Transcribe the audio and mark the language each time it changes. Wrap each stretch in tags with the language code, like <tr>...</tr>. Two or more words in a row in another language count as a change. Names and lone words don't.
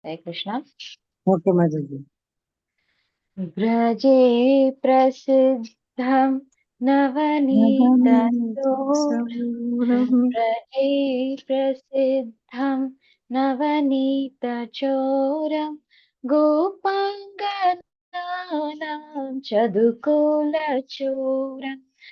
<hi>हरे कृष्णा। ओके माताजी।</hi> <sa>व्रजे प्रसिद्धं नवनीतचोरं व्रजे प्रसिद्धं नवनीतचोरं गोपाङ्गनानां चदुकुलचोरम्</sa>